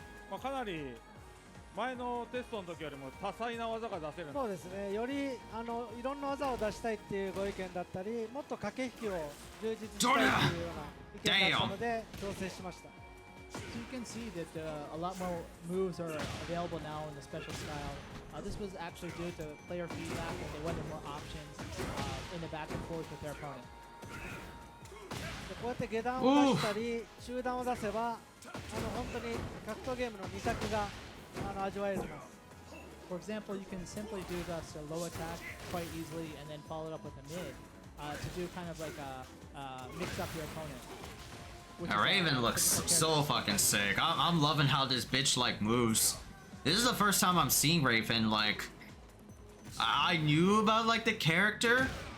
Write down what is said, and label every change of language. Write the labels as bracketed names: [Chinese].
[Japanese] まあ、かなり前のテストの時よりも多彩な技が出せる。そうですね、よりいろんな技を出したいっていうご意見だったり、もっと駆け引きを充実したいっていうような意見だったので調整しました。 [English] So you can see that a lot more moves are available now in the special style. This was actually due to player feedback and they wanted more options in the back and forth with their opponent. [Japanese] でこうやって下段を出したり中段を出せば本当に格闘ゲームの2択が味わえます。 [English] For example, you can simply do this low attack quite easily and then follow it up with a mid to do kind of like a mix up your opponent. Raven looks so fucking sick. I'm loving how this bitch like moves. This is the first time I'm seeing Raven. Like, I knew about like the character.